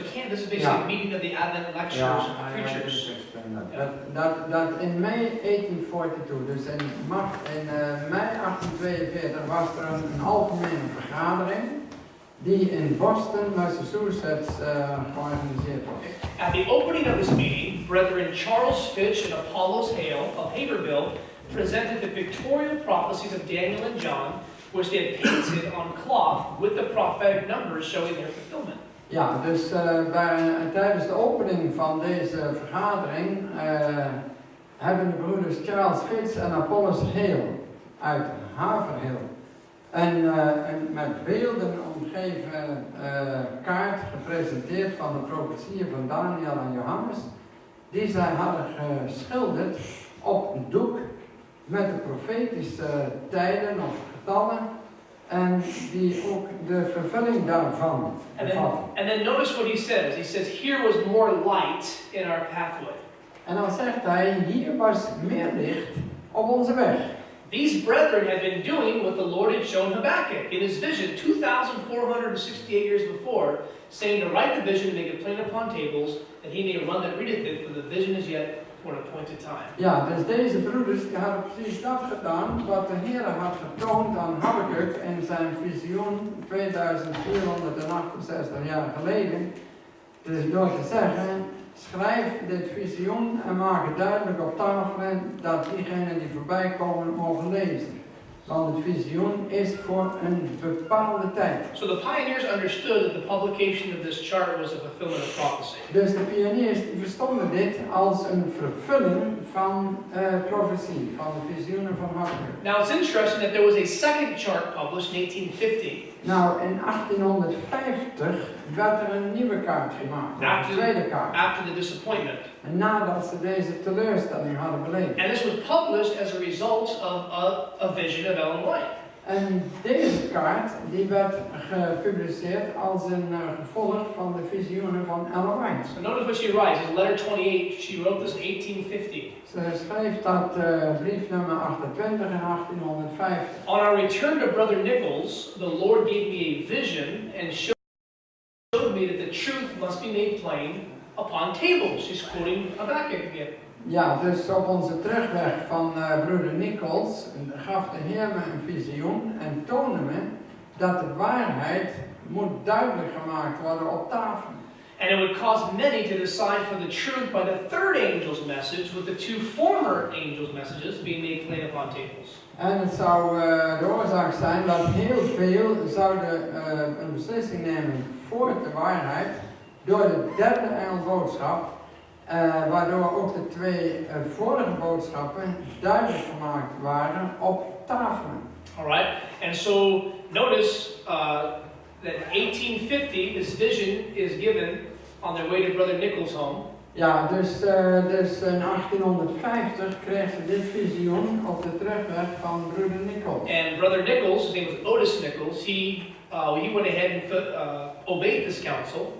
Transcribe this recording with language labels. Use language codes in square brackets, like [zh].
[en] This is basically a meeting of the Advent lectures of preachers. [nl] Dat in May 1842, dus in mei 1842 was er een algemene vergadering die in Boston, Massachusetts georganiseerd was. [en] At the opening of this meeting, Brethren Charles Fitch and Apollos Hale of Haverhill presented the pictorial prophecies of Daniel and John, which they had painted on cloth with the prophetic numbers showing their fulfillment. [nl] Ja, dus tijdens de opening van deze vergadering hebben de broeders Charles Fitch en Apollos Hale uit Haverhill een met beelden omgeven kaart gepresenteerd van de profetieën van Daniel en Johannes, die zij hadden geschilderd op een doek met de profetische tijden of getallen en die ook de vervulling daarvan bevatten. [en] And then notice what he says. He says, here was more light in our pathway. [nl] En dan zegt hij, hier was meer licht op onze weg. [en] These brethren had been doing what the Lord had shown Habakkuk in his vision 2,468 years before, saying to write the vision and make it plain upon tables, that he may run that readeth it, for the vision is yet for an appointed time. [nl] Ja, dus deze broeders die hadden precies dat gedaan wat de Heer had getoond aan Habakkuk in zijn visioen 2468 jaar geleden. Dus door te zeggen, schrijf dit visioen en maak het duidelijk op tafelen dat diegenen die voorbij komen mogen lezen. Want het visioen is voor een bepaalde tijd. [en] So the pioneers understood that the publication of this chart was a fulfillment of prophecy. [nl] Dus de pioniers die verstonden dit als een vervulling van profetie, van de visioenen van Habakkuk. [en] Now it's interesting that there was a second chart published in 1850. [nl] Nou, in 1850 werd er een nieuwe kaart gemaakt, een tweede kaart. [en] After the disappointment. [nl] En nadat ze deze teleurstelling hadden beleefd. [en] And this was published as a result of a vision of Ellen White. [nl] En deze kaart die werd gepubliceerd als een gevolg van de visioenen van Ellen White. [en] So notice what she writes. In letter 28, she wrote this in 1850. [nl] Ze schreef dat brief nummer 28 in 1850. [en] On our return to Brother Nichols, the Lord gave me a vision and showed me that the truth must be made plain upon tables. She's quoting Habakkuk again. [nl] Ja, dus op onze terugweg van broeder Nichols gaf de Heer me een visioen en toonde me dat de waarheid moet duidelijk gemaakt worden op tafel. [en] And it would cause many to decide for the truth by the third angel's message, with the two former angels' messages being made plain upon tables. [nl] En het zou de oorzaak zijn dat heel veel zouden een beslissing nemen voor de waarheid door de derde engelboodschap. Waardoor ook de twee vorige boodschappen duidelijk gemaakt waren op tafelen. [en] Alright, and so notice that in 1850 this vision is given on their way to Brother Nichols' home. [nl] Ja, dus in 1850 kreeg ze dit visioen op de terugweg van broeder Nichols. [en] And Brother Nichols, his name was Otis Nichols, he went ahead and obeyed this counsel.